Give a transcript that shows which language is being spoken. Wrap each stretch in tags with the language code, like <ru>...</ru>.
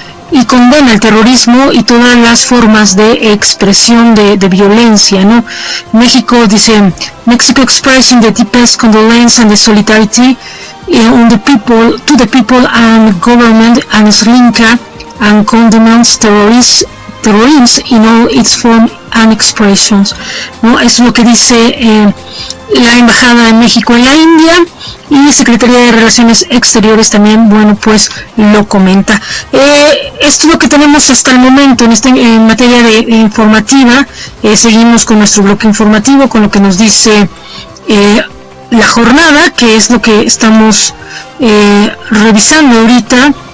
<es>y condena el terrorismo y todas las formas de expresión de violencia, ¿no? México dice,</es> <en>Mexico expressing the deepest condolence and the solidarity on the people, to the people and government and Sri Lanka, and condemns terrorism in all its forms and expressions, ¿no?</en> <es>Es lo que dice la Embajada de México en la India, y Secretaría de Relaciones Exteriores también, bueno, pues lo comenta. Esto es lo que tenemos hasta el momento en materia de informativa. Seguimos con nuestro bloque informativo, con lo que nos dice la jornada, que es lo que estamos revisando ahorita.</es>